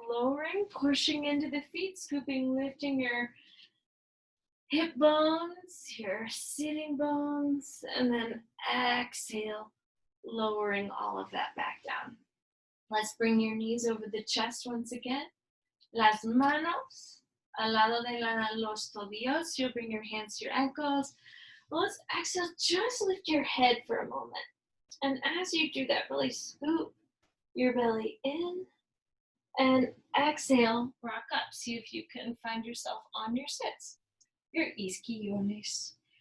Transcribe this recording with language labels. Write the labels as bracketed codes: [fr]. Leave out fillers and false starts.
[en] Lowering, pushing into the feet, scooping, lifting your hip bones, your sitting bones, and then exhale, lowering all of that back down. Let's bring your knees over the chest once again. [es] Las manos al lado de los tobillos. [en] You'll bring your hands to your ankles. Let's exhale, just lift your head for a moment. And as you do that, really scoop your belly in and exhale, rock up. See if you can find yourself on your sits, your isquiones.